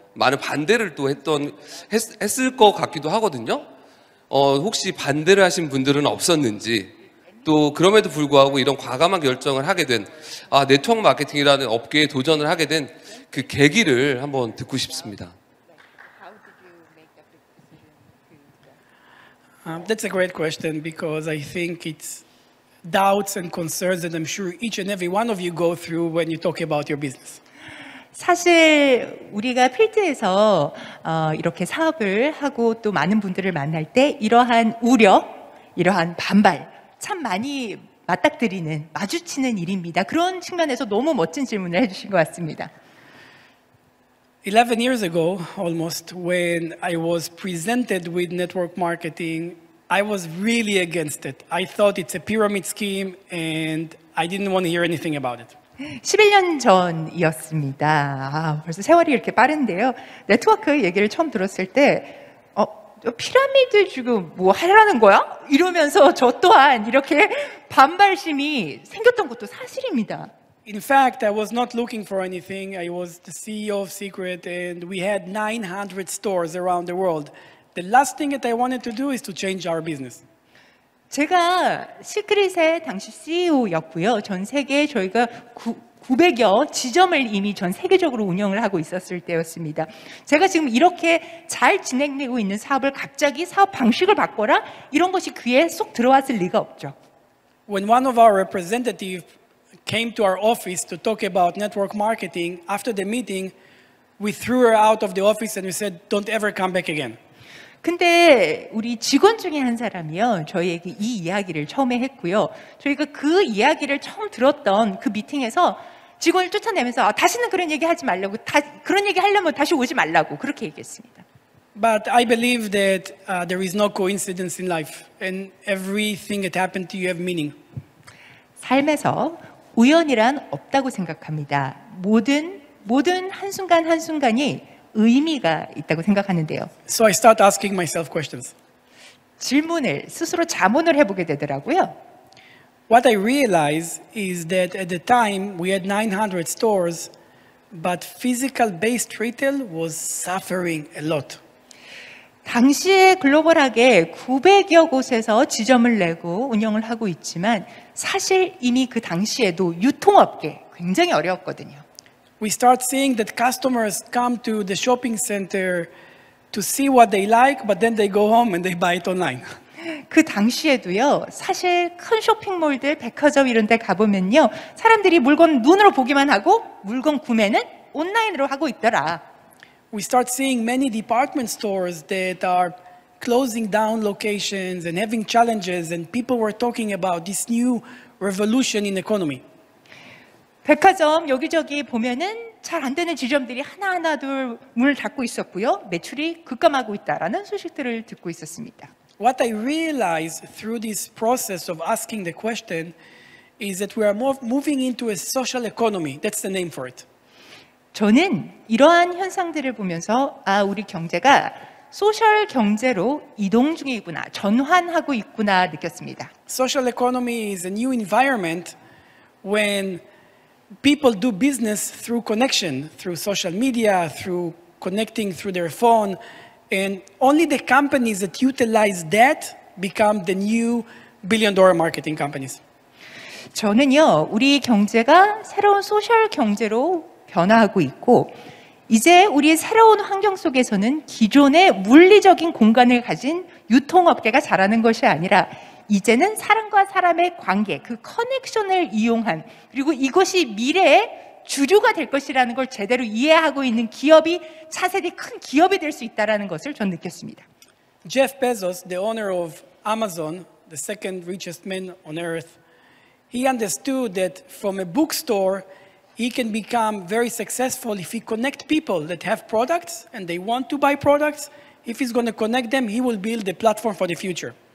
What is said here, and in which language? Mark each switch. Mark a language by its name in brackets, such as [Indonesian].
[Korean] 많은 반대를 또 했을 것 같기도 하거든요. 혹시 반대를 하신 분들은 없었는지, 또 그럼에도 불구하고 이런 과감한 결정을 하게 된 네트워크 마케팅이라는 업계에 도전을 하게 된 그 계기를 한번 듣고 싶습니다. [English] That's a great question because I think it's doubts and concerns that I'm sure each and every one of you go through when you talk about your business. [Korean] 사실 우리가 필드에서 이렇게 사업을 하고 또 많은 분들을 만날 때 이러한 우려, 이러한 반발 참 많이 맞닥뜨리는, 마주치는 일입니다. 그런 측면에서 너무 멋진 질문을 해주신 것 같습니다. [English] 11 years ago, almost, when I was presented with network marketing, I was really against it. I thought it's a pyramid scheme and I didn't want to hear anything about it. [Korean] 11년 전이었습니다. 벌써 세월이 이렇게 빠른데요. 네트워크 얘기를 처음 들었을 때 피라미드 지금 뭐 하라는 거야? 이러면서 저 또한 이렇게 반발심이 생겼던 것도 사실입니다. [English] In fact, I was not looking for anything. I was the CEO of Secret and we had 900 stores around the world. The last thing that I wanted to do is to change our business. [Korean] 제가 시크릿의 당시 CEO였고요. 전 세계에 저희가 900여 지점을 이미 전 세계적으로 운영을 하고 있었을 때였습니다. 제가 지금 이렇게 잘 진행되고 있는 사업을 갑자기 사업 방식을 바꿔라? 이런 것이 귀에 쏙 들어왔을 리가 없죠. [English] When one of our representatives came to our office to talk about network marketing, after the meeting, we threw her out of the office and we said, don't ever come back again. [Korean] 근데 우리 직원 중에 한 사람이요, 저희에게 이 이야기를 처음에 했고요. 저희가 그 이야기를 처음 들었던 그 미팅에서 직원을 쫓아내면서 다시는 그런 얘기 하지 말라고, 그런 얘기 하려면 다시 오지 말라고 그렇게 얘기했습니다. [English] But I believe that there is no coincidence in life and everything that happened to you have meaning. [Korean] 삶에서 우연이란 없다고 생각합니다. 모든 한순간 한순간이 의미가 있다고 생각하는데요. [English] So I start asking myself questions. [Korean] 질문을 스스로 자문을 해보게 되더라고요. [English] What I realized is that at the time we had 900 stores, but physical-based retail was suffering a lot. [Korean] 당시에 글로벌하게 900여 곳에서 지점을 내고 운영을 하고 있지만 사실 이미 그 당시에도 유통업계 굉장히 어려웠거든요. [English] We start seeing that customers come to the shopping center to see what they like, but then they go home and they buy it online. [Korean] 그 당시에도요, 사실 큰 쇼핑몰들, 백화점 이런 데 가보면요, 사람들이 물건 눈으로 보기만 하고 물건 구매는 온라인으로 하고 있더라. [English] We start seeing many department stores that are closing down locations and having challenges, and people were talking about this new revolution in economy. [Korean] 백화점 여기저기 보면은 잘 안 되는 지점들이 하나하나 둘 문을 닫고 있었고요. 매출이 급감하고 있다라는 소식들을 듣고 있었습니다. [English] What I realized through this process of asking the question is that we are moving into a social economy. That's the name for it. [Korean] 저는 이러한 현상들을 보면서 우리 경제가 소셜 경제로 이동 중이구나, 전환하고 있구나 느꼈습니다. [English] Social economy is a new environment when people do business through connection, through social media, through connecting through their phone, and only the companies that utilize that become the new billion-dollar marketing companies. [Korean] 저는요, 우리 경제가 새로운 소셜 경제로 변화하고 있고 이제 우리의 새로운 환경 속에서는 기존의 물리적인 공간을 가진 유통업계가 자라는 것이 아니라 이제는 사람과 사람의 관계, 그 커넥션을 이용한, 그리고 이것이 미래의 주류가 될 것이라는 걸 제대로 이해하고 있는 기업이 차세대 큰 기업이 될 수 있다는 것을 전 느꼈습니다. [English] Jeff Bezos, the owner of Amazon, the second richest man on earth, he understood that from a bookstore he can become very successful if he connects people that have products and they want to buy products. If he's going to connect them, he will build a platform for the future.